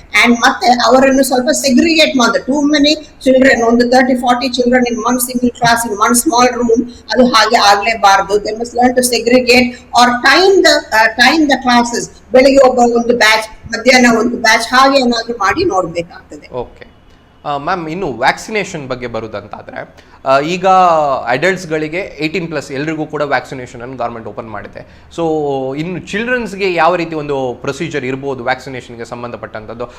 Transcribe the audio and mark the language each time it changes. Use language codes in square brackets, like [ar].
[kn] And ಮತ್ತೆ ಅವರನ್ನು ಸ್ವಲ್ಪ segregate ಮಾಡಿ. [en] Too many children, ಒಂದು 30-40 children in one single class in one small room, [kn] ಅದು ಹಾಗೆ ಆಗಲೇಬಾರದು. [en] They must learn to segregate or time the classes. [kn] ಬೆಳಿಗ್ಗೆ ಒಂದು ಬ್ಯಾಚ್, ಮಧ್ಯಾಹ್ನ ಒಂದು ಬ್ಯಾಚ್, ಹಾಗೆ ಏನಾದರೂ ಮಾಡಿ ನೋಡಬೇಕಾಗ್ತದೆ. ಓಕೆ ಮ್ಯಾಮ್, ಇನ್ನು ವ್ಯಾಕ್ಸಿನೇಷನ್ ಬಗ್ಗೆ ಬರೋದಂತಾದರೆ, ಈಗ ಅಡಲ್ಟ್ಸ್ಗಳಿಗೆ 18+ ಎಲ್ರಿಗೂ ಕೂಡ ವ್ಯಾಕ್ಸಿನೇಷನನ್ನು ಗೌರ್ಮೆಂಟ್ ಓಪನ್ ಮಾಡಿದೆ. ಸೊ ಇನ್ನು ಚಿಲ್ಡ್ರನ್ಸ್ಗೆ ಯಾವ ರೀತಿ ಒಂದು ಪ್ರೊಸೀಜರ್ ಇರ್ಬೋದು ವ್ಯಾಕ್ಸಿನೇಷನ್ಗೆ ಸಂಬಂಧಪಟ್ಟಂಥದ್ದು?